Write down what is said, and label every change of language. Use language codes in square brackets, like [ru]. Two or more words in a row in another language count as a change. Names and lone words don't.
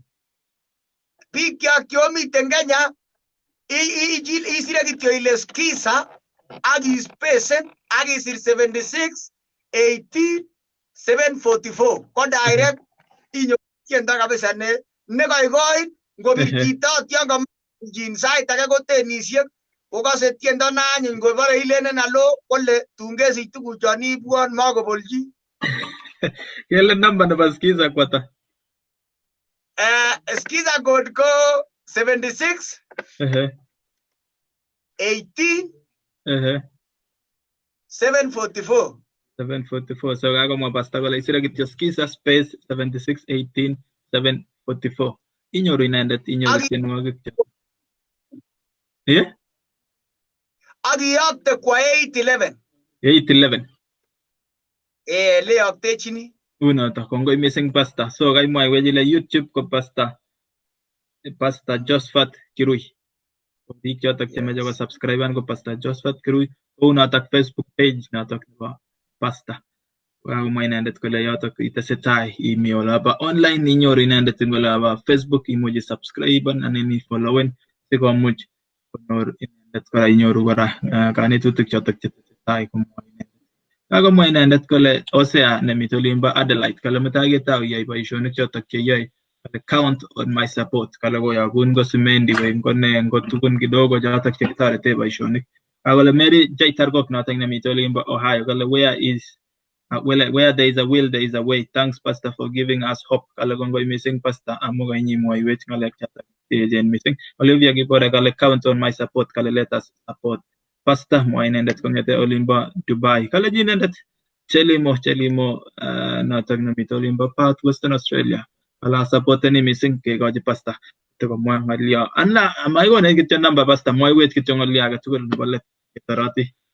[kln] Biik chomiten Kenya isire kityo ile skiza ak ispacen ak isir 76 18 744 ko direct inyo tiendo kabisa ne koikoit ngobir chito tion kamjin sait age ko tenisiek kokase tiendo na anyiny ngobore ilenen alo kole tungesich tuguchon ibwon makobolchi. Kele number nebo skiza kwata? Skiza code ko 76 18 744 744. So kakomwa Pastor kole isire kityo skiza space 76 18 744. Inyoru inendet tienwogik che. Ak iyokte kwa 811. 811. Leyoktechini. Unoto, kongoi missing Pastor. So kaimwaiwech ile YouTube ko Pastor Josephat Kirui. Biik chotok chemeche ko subscribe ko Pastor Josephat Kirui. Unotok Facebook page notok nebo Pastor. Kakomwa inendet kole yotok itesetai imi olapa online inyoru inendet ing olapa Facebook imuchi subscriben anan ifollowen sikomuch konyor inendet kora inyoru kora kanetutik chotok chetesetai komwa inendet. Kakomwa inendet kole Hosea nemite olimbo Adelaide kale mutai ketau iyai boisionik chotok cheyoe kale [en] count on my support [kln] kale koyokun ko simendi ngone ngotukun kidogo chotok chekitorete boisionik. Kale Mary J. Targok notok nemite olimbo Ohio kale [en] where there is a will there is a way. Thanks Pastor for giving us hope. [kln] Kale kongoi missing Pastor amu kainimwoiwech ngalek chotok echen missing. Olivia Gibore kale [en] count on my support [kln] kale [en] let us support Pastor [kln] mwa inendet kongete olimbo Dubai. Kale ji inendet Chelimo notok nemite olimbo Perth Western Australia. Kala supporteni missing kekochi Pastor tikomwa ngalyo. Anna maikone kityo namba Pastor mwaiwech kityo ngalyo age tugul nebo let ketoroti.